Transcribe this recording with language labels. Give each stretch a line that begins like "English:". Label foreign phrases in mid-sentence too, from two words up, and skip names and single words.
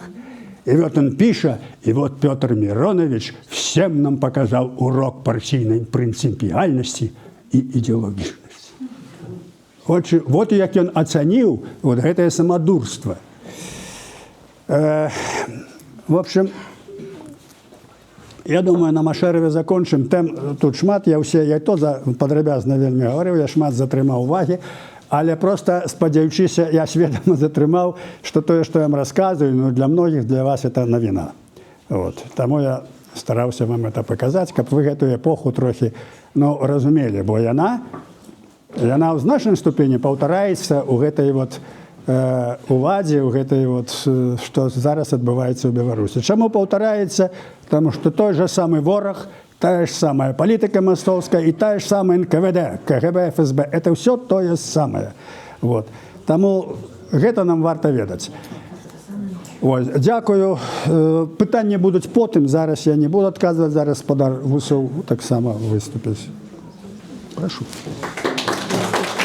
Russian: И вот он пишет, и вот Петр Миронович всем нам показал урок партийной принципиальности и идеологичности. Вот як он оценил вот это самодурство. В общем, я думаю, на Машэраве закончим.
Belarusian: Тут шмат, я то падрабязна вельмі гаварыў, я шмат затрымаў увагі, але просто спадзяючыся, я сведома затрымаў, што тое, што я вам расказваю, ну, для многіх, для вас это навіна.
Russian: Вот.
Belarusian: Таму я стараўся вам это паказаць, каб вы гэтую эпоху трохі ну, разумелі, бо яна ў значнай ступені паўтараецца ў гэтай вот уладзе, ў гэтай вот, што зараз адбываецца ў Беларусі. Чаму паўтараецца? Таму што той же самы вораг,
Russian: та же самая
Belarusian: палітыка мастовская
Russian: и та же самая
Belarusian: НКВД, КГБ, ФСБ.
Russian: Это все то же самое. Вот.
Belarusian: Таму гэта нам варта ведаць.
Ukrainian: Ось. Дякую.
Belarusian: Пытанні будуць потым. Зараз я не буду адказваць. Зараз спадар Вусоў таксама выступіць. Прашу.